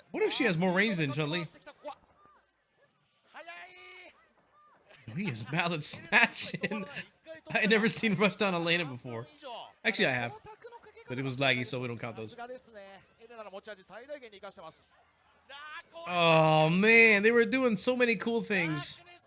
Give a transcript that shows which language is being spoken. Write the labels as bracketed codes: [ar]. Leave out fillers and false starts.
[en] What if she has more range than Chun-Li? [ja] ここは速い [en] He is mallet smashing. I never seen rush down Elena before. Actually, I have. But it was laggy, so we don't count さ those. [ja] すがですねエレナの持ち味最大限に生かしてます [en] Oh, man. They were doing so many cool things.